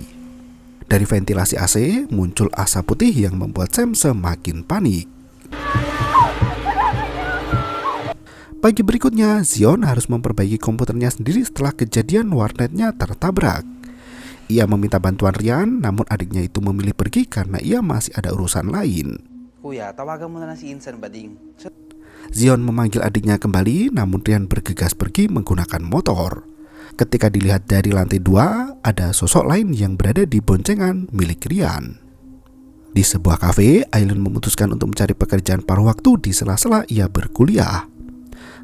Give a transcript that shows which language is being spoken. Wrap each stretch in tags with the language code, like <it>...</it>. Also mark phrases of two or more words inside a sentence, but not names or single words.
<id>Dari ventilasi AC muncul asap putih yang membuat Sam semakin panik. Pagi berikutnya, Zion harus memperbaiki komputernya sendiri setelah kejadian warnetnya tertabrak. Ia meminta bantuan Ryan, namun adiknya itu memilih pergi karena ia masih ada urusan lain.</id> <tl>Kuya, tawagan mo na lang si Insan Bading.</tl> <id>Zion memanggil adiknya kembali, namun Ryan bergegas pergi menggunakan motor. Ketika dilihat dari lantai 2, ada sosok lain yang berada di boncengan milik Ryan. Di sebuah kafe, Aileen memutuskan untuk mencari pekerjaan paruh waktu di sela-sela ia berkuliah.</id>